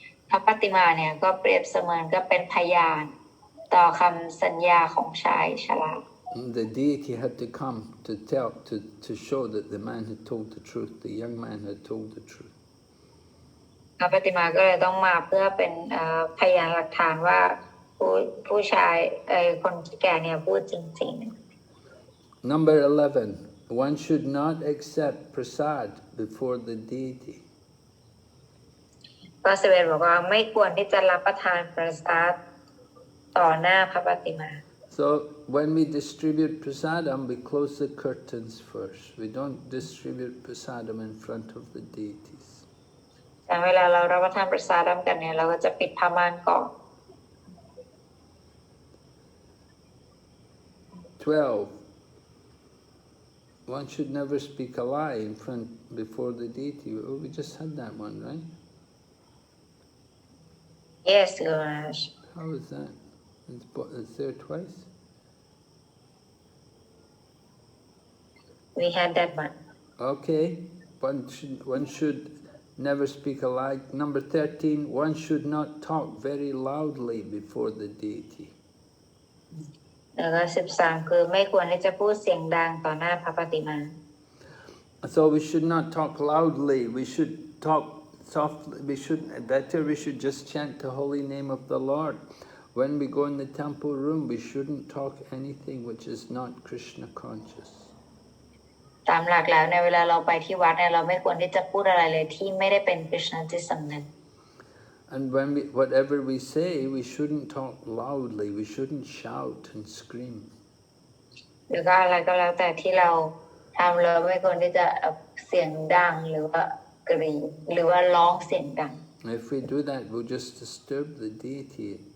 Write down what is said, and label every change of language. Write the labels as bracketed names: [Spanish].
[Thai] พระปฏิมาเนี่ยก็เปรียบเสมือนก็เป็นพยานต่อคำสัญญาของชายชรา [English] The deity had to come to show that the man had told the truth, the young man had told the truth. [Thai] พระปฏิมาก็เลยต้องมาเพื่อเป็นพยานหลักฐานว่าผู้ชายคนแก่เนี่ยพูดจริงๆ [English] Number 11, one should not accept prasad before the deity. [Thai] ข้อ11บอกว่าไม่ควรที่จะรับประทานประสาทต่อหน้าพระปฏิมา [English] So when we distribute prasadam, we close the curtains first. We don't distribute prasadam in front of the deities. [Thai] แต่เวลาเรารับประทานประสาทกันเนี่ยเราก็จะปิดผ้าม่านก่อน [English] 12. One should never speak a lie before the deity. Oh, we just had that one, right? Yes, Guruj. How is that? It's there twice? We had that one. Okay. One should never speak a lie. Number 13, one should not talk very loudly before the deity. [Thai] แล้วก็13คือไม่ควรที่จะพูดเสียงดังต่อหน้าพระปฏิมา [English] So we should not talk loudly. We should talk softly. We should just chant the holy name of the Lord. When we go in the temple room, we shouldn't talk anything which is not Krishna conscious. [Thai] ตามหลักแล้วในเวลาเราไปที่วัดเนี่ยเราไม่ควรที่จะพูดอะไรเลยที่ไม่ได้เป็นกฤษณจิตสำนึก [English] And whatever we say, we shouldn't talk loudly. We shouldn't shout and scream. [Thai] หรือก็อะไรก็แล้วแต่ที่เราทำเราไม่ควรที่จะเสียงดังหรือว่ากรีดหรือว่าร้องเสียงดัง [English] If we do that, we'll just disturb the deity.